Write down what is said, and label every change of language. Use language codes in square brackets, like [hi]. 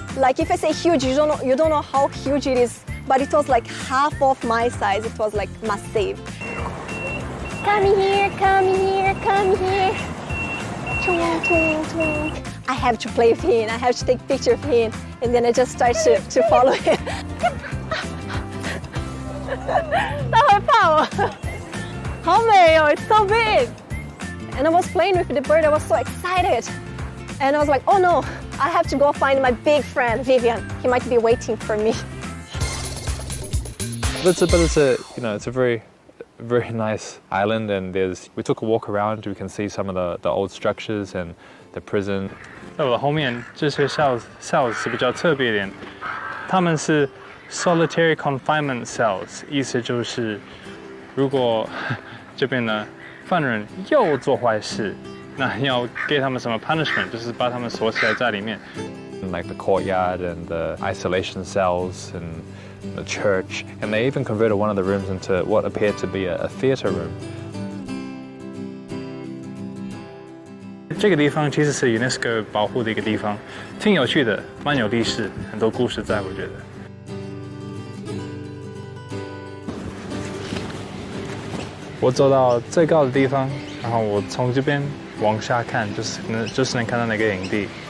[en] Like if I say huge, you don't know how huge it is, but it was like half of my size. It was like massive. Come here, come here, come here. Chung, chung, chung. I have to play with him. I have to take a picture of him. And then I just start to follow him. [zh] 他会怕我，好美哦 [en] It's so big. And I was playing with the bird. I was so excited. And I was like, oh no, I have to go find my big friend, Vivian. He might be waiting for me. But it's a very, very nice island, and we took a walk around. We can see some of the old structures and the prison. [zh] 在我的后面，这些 cells 是比较特别一点，他们是 [en] solitary confinement cells， [zh] 意思就是如果这边呢犯人又做坏事，那要给他们什么 punishment， 就是把他们锁起来在里面。 [en] Like the courtyard and the isolation cells and the church, and they even converted one of the rooms into what appeared to be a theater room. [zh] 这个地方其实是 UNESCO 保护的一个地方，挺有趣的，蛮有历史，很多故事在，我觉得。我走到最高的地方，然后我从这边往下看，就是能看到那个营地。